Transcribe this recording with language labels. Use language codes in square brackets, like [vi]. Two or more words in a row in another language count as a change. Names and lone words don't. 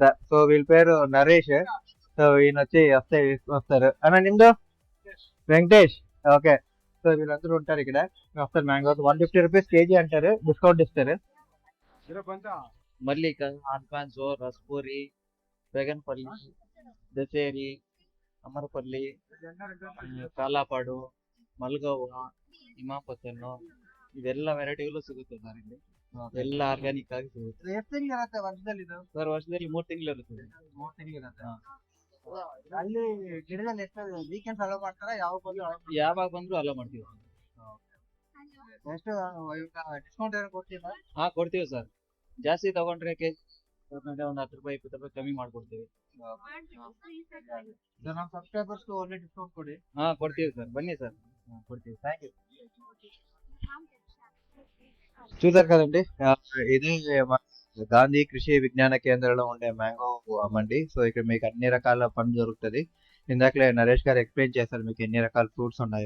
[te] సో వీళ్ళ పేరు నరేష్. సో ఈయన వచ్చి వస్తారు. అన్న నిమ్దో వెంకటేష్. ఓకే. సో వీళ్ళందరూ ఉంటారు ఇక్కడ, వస్తారు. [en] mangoes 150 rupees kg [te] అంటారు, డిస్కౌంట్ ఇస్తారు. మల్లిక, ఆల్ఫాన్సో, రస్పూరి, బెగన్పల్లి, దసేరి, [kn] ಅಮರಪಲ್ಲಿ, ಕಾಲಾಪಾಡು, ಮಲ್ಗೋವ, ಇಮಾಪತ್ತನ್ನು ಇದೆಲ್ಲ ವೆರೈಟಿಗಳು ಸಿಗುತ್ತೆ ಸರ್ ಇಲ್ಲಿ. ಎಲ್ಲ ಆರ್ಗ್ಯಾನಿಕ್ ಆಗಿ ಸಿಗುತ್ತೆ ಎಷ್ಟು ತಿಂಗಳಿರುತ್ತೆ ವರ್ಷದಲ್ಲಿ ಇದು? ಸರ್. ವರ್ಷದಲ್ಲಿ 3 ತಿಂಗಳು ಇರುತ್ತೆ. 3 ತಿಂಗಳಿರುತ್ತೆ. ಅಲ್ಲಿ ಗಿಡದಲ್ಲಿ ಎಷ್ಟು [en] weekends allow [kn] ಮಾಡ್ತಾರಾ? ಯಾವಾಗ ಬಂದ್ರು ಅಲೋ ಮಾಡ್ತೀವಿ. ಎಷ್ಟು ಡಿಸ್ಕೌಂಟ್ ಏನೋ ಕೊಡ್ತೀರಾ? ಹಾ ಕೊಡ್ತೀವಿ ಸರ್. ಜಾಸ್ತಿ ತಗೊಂಡ್ರೆ ಕೇಜ್ ಒಂದು 10 ರೂಪಾಯಿ 20 ರೂಪಾಯಿ ಕಮ್ಮಿ ಮಾಡ್ಕೊಡ್ತೀವಿ. ನಮ್ಮ ಸಬ್ಸ್ಕ್ರೈಬರ್ಸ್ಗೆ ಒಳ್ಳೆ ಡಿಸ್ಕೌಂಟ್ ಕೊಡಿ. ಹಾ ಕೊಡ್ತೀವಿ ಸರ್, [te] బన్నీ సార్. కొడుతుంది. [en] thank you. [te] చూసారు కదండి, ఇది మన గాంధీ కృషి విజ్ఞాన కేంద్రంలో ఉండే మ్యాంగో అమ్మండి. సో ఇక్కడ మీకు అన్ని రకాల పండు దొరుకుతుంది. ఇందాకలే నరేష్ గారు ఎక్స్ప్లెయిన్ చేశారు మీకు ఎన్ని రకాల ఫ్రూట్స్ ఉన్నాయో.